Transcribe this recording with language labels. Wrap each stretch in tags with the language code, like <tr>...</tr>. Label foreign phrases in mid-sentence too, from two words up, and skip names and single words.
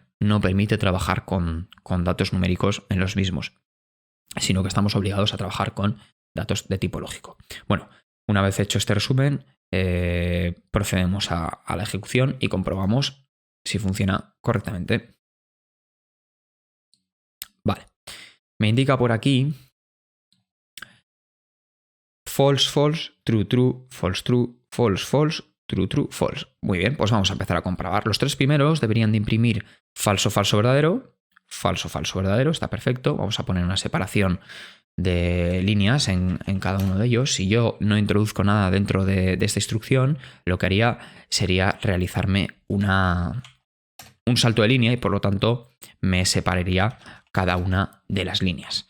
<es>No permite trabajar con datos numéricos en los mismos, sino que estamos obligados a trabajar con datos de tipo lógico. Bueno, una vez hecho este resumen, procedemos a la ejecución y comprobamos si funciona correctamente. Vale, me indica por aquí</es> <en>false, false, true, true, false, true, false, false, true, true, false.</en> <es>Muy bien, pues vamos a empezar a comprobar. Los tres primeros deberían de imprimir falso, falso, verdadero. Falso, falso, verdadero, está perfecto. Vamos a poner una separación de líneas en cada uno de ellos. Si yo no introduzco nada dentro de esta instrucción, lo que haría sería realizarme un salto de línea y por lo tanto me separaría cada una de las líneas.</es>